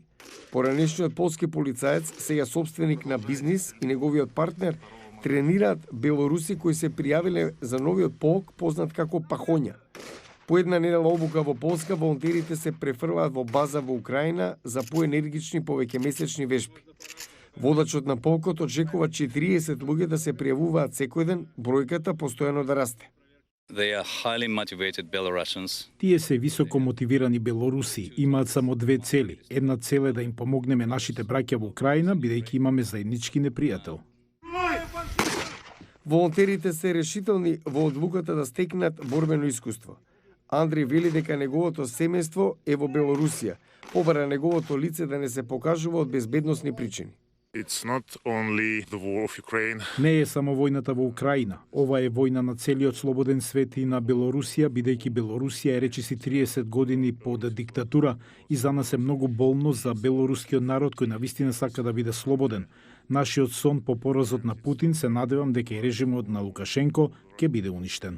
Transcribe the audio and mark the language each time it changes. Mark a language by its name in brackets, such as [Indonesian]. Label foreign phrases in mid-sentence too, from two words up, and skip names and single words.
[Macedonian] Поранешниот полски полицаец, сега собственик на бизнис, и неговиот партнер тренираат белоруси кои се пријавиле за новиот полк познат како Пахоња. По една недела обука во Полска, волонтерите се префрлаат во база во Украина за поенергични повеќемесечни вежби. Водачот на полкот очекува 40 луѓе да се пријавуваат секој ден, бројката постојано да расте. [English] They are highly motivated Belarusians. [Macedonian] Тие се високо мотивирани белоруси, имаат само две цели. Една цел е да им помогнеме нашите браќа во Украина, бидејќи имаме заеднички непријател. Волонтерите се решителни во одлуката да стекнат борбено искуство. Андреј вели дека неговото семејство е во Белорусија, побара неговото лице да не се покажува од безбедносни причини. [English] It's not only the war of Ukraine. [Macedonian] Не е само војната во Украина. Ова е војна на целиот слободен свет и на Белорусија, бидејќи Белорусија е речиси 30 години под диктатура и за нас е многу болно за белорускиот народ кој навистина сака да биде слободен. Нашиот сон по поразот на Путин се надевам дека и режимот на Лукашенко ќе биде уништен.